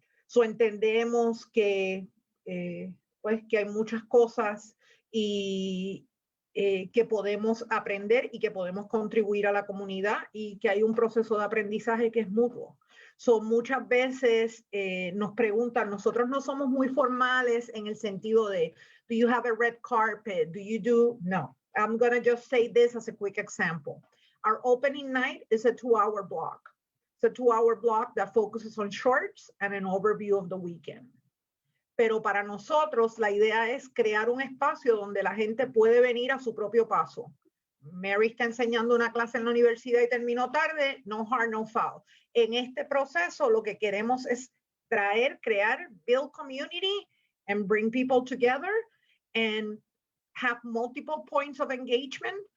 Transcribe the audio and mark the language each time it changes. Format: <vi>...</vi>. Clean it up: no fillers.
<es>So entendemos que, pues, que hay muchas cosas y que podemos aprender y que podemos contribuir a la comunidad y que hay un proceso de aprendizaje que es mutuo. So, muchas veces nos preguntan, nosotros no somos muy formales en el sentido de,</es> <en>do you have a red carpet? Do you do? No. I'm going to just say this as a quick example. Our opening night is a 2-hour block. It's a 2-hour block that focuses on shorts and an overview of the weekend.</en> <es>Pero para nosotros la idea es crear un espacio donde la gente puede venir a su propio paso. Mary está enseñando una clase en la universidad y terminó tarde,</es> <en>no hard, no foul.</en> <es>En este proceso lo que queremos es crear,</es> <en>build community and bring people together and have multiple points of engagement.</en>